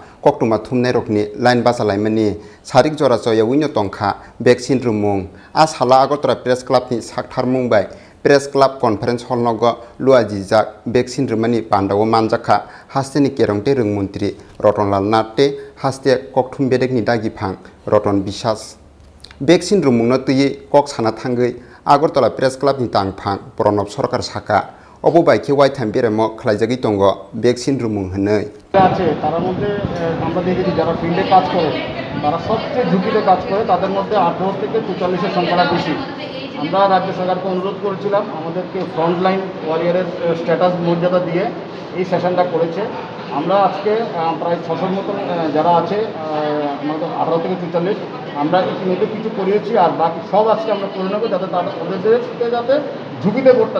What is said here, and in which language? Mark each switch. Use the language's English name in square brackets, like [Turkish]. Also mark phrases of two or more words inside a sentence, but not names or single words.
[Kok Borok] Koktuma thumnai rokni line basalaimani sarik jora joya winyo tongkha vaccine rumung as hala Agartala Press Club ni Shakhtar Mumbai Press Club Conference hall nogo luajijak vaccine rumani pandawo manjakha haste ni kerongte rungmantri Rotonlal Natte haste kokthum bedek ni dagi phang Roton Bishas vaccine rumung no tui kok sana thangai Agartala Press Club ni tangphang Pranab Sarkar Saka Obo by KY time beremo khlaijagi tongo vaccine rumung hanai [Bangla] আছে তার মধ্যে আমরা দেখেছি যারা ফিল্ডে কাজ করে তারা সবচেয়ে ঝুঁকিতে কাজ করে তাদের মধ্যে 18 থেকে 44 এর সংখ্যাটা বেশি আমরা রাজ্য সরকারকে অনুরোধ করেছিলাম আমাদেরকে [English] frontline warrior [Bangla] স্ট্যাটাস মর্যাদা দিয়ে এই সেশনটা করেছে আমরা আজকে প্রায় 600 মতো যারা আছে আমাদের 18 থেকে 44 আমরা ইতিমধ্যে কিছু করিয়েছি আর বাকি সব আজকে আমরা করে নেব যাতে ওদেরকে যাতে ঝুঁকিতে করতে